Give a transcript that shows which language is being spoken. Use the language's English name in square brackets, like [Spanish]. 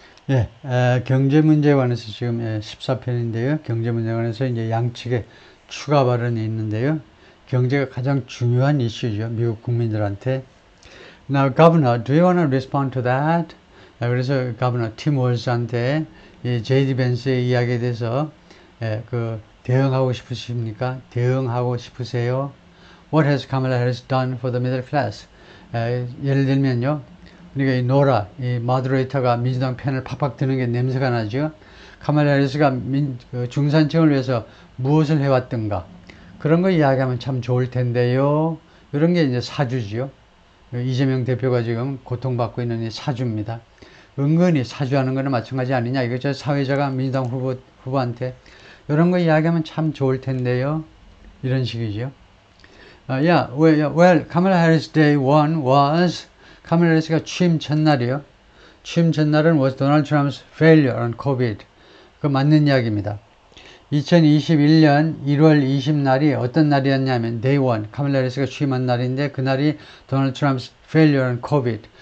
[Korean] 예, 경제 문제에 관해서 지금 14편인데요. 경제 문제에 관해서 이제 양측에 추가 발언이 있는데요. 경제가 가장 중요한 이슈죠. 미국 국민들한테. [English] Now, Governor, do you want to respond to that? [Korean] 그래서 Governor 팀 월스한테 이 JD 벤스의 이야기에 대해서 대응하고 싶으십니까? 대응하고 싶으세요? [English] What has Kamala Harris done for the middle class? [Korean] 예를 들면요. 그러니까 이 노라, 이 마드레이터가 민주당 편을 팍팍 드는 게 냄새가 나죠. 카말라 해리스가 중산층을 위해서 무엇을 해왔던가 그런 거 이야기하면 참 좋을 텐데요. 이런 게 이제 사주지요. 이재명 대표가 지금 고통받고 있는 이 사주입니다. 은근히 사주하는 거는 마찬가지 아니냐. 이거 사회자가 민주당 후보한테 이런 거 이야기하면 참 좋을 텐데요. 이런 식이죠. [English] Well, Kamala Harris Day 1 was [Korean] 카멜라 해리스가 취임 첫날이요. 취임 첫날은 [English] was Donald Trump's failure on COVID. [Korean] 그 맞는 이야기입니다. 2021년 1월 20날이 어떤 날이었냐면 [English] Day 1, [Korean] 카멜라 해리스가 취임한 날인데 그날이 [English] Donald Trump's failure on COVID.